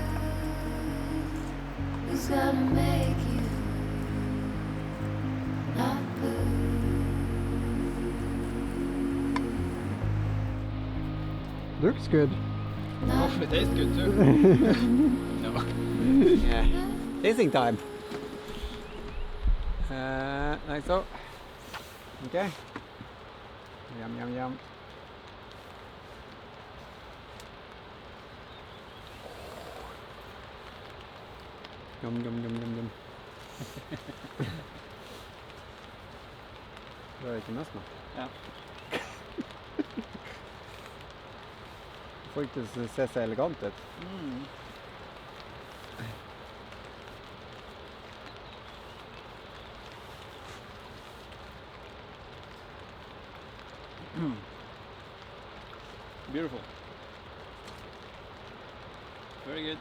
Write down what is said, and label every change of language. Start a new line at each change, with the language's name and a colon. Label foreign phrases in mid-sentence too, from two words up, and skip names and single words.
English: Who's gonna make you not blue? Looks good. Not Hopefully it tastes good too. No. Yeah. Tasting time. Like so. Okay. Yum yum yum. Yum yum yum yum yum.
Norwegian: Det er ikke mest nå. Ja. Får ikke se så elegant ut.
English: Beautiful. Very good.